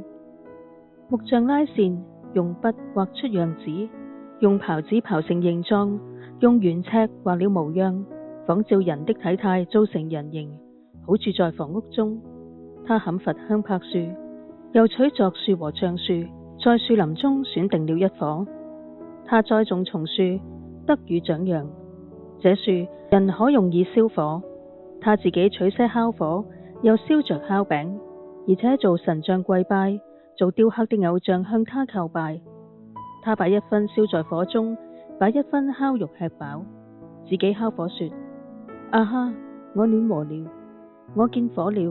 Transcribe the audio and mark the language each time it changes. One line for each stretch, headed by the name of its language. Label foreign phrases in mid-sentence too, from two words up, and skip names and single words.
Chinese: 木匠拉線，用筆畫出樣子，用刨子刨成形狀，用圓尺畫了模樣，仿照人的體態造成人形，好住在房屋中。他砍伐香柏樹，又取柞樹和橡樹，在樹林中選定了一棵。他栽種松樹，得雨長楊。這樹人可用以燒火。他自己取些烤火，又燒着烤餅，而且做神像跪拜，做雕刻的偶像向他叩拜。他把一分燒在火中，把一分烤肉吃飽，自己烤火說：啊哈，我暖和了，我見火了。